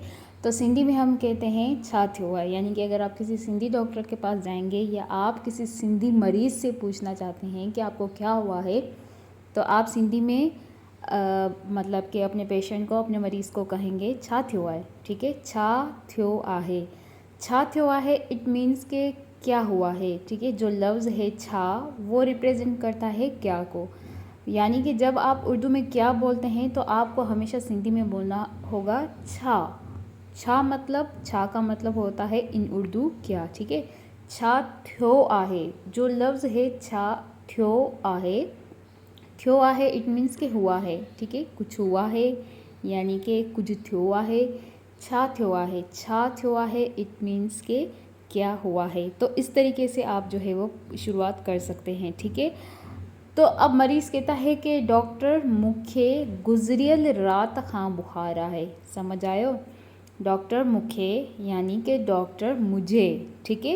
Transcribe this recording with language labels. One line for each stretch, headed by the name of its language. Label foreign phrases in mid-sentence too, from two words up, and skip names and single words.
Urdu: تو سندھی میں ہم کہتے ہیں
Sindhi: छा थियो है,
Urdu: یعنی کہ اگر آپ کسی سندھی ڈاکٹر کے پاس جائیں گے یا آپ کسی سندھی مریض سے پوچھنا چاہتے ہیں کہ آپ کو کیا ہوا ہے، تو آپ سندھی میں مطلب کہ اپنے پیشنٹ کو، اپنے مریض کو کہیں گے
Sindhi: छा थियो है,
Urdu: ٹھیک ہے.
Sindhi: छा थियो आहे, छा थियो आहे
English: it means
Urdu: کہ کیا ہوا ہے، ٹھیک ہے. جو لفظ ہے چھا وہ ریپریزنٹ کرتا ہے کیا کو، یعنی کہ جب آپ اردو میں کیا بولتے ہیں تو آپ کو ہمیشہ سندھی میں بولنا ہوگا چھا. چھا مطلب، چھا کا مطلب ہوتا ہے
English: in Urdu
Urdu: کیا، ٹھیک ہے.
Sindhi: छा थियो आहे,
Urdu: جو لفظ ہے
Sindhi: छा थियो आहे, थियो आहे
English: it means
Urdu: کہ ہوا ہے، ٹھیک ہے. کچھ ہوا ہے یعنی کہ کچھ
Sindhi: थियो आहे। छा थियो आहे, छा थियो आहे
English: it means
Urdu: کہ کیا ہوا ہے. تو اس طریقے سے آپ جو ہے وہ شروعات کر سکتے ہیں، ٹھیک ہے. تو اب مریض کہتا ہے کہ ڈاکٹر
Sindhi: मुखे गुजरियल रात खां बुखार है। समझ आयो?
Urdu: ڈاکٹر مجھے یعنی کہ ڈاکٹر مجھے، ٹھیک ہے.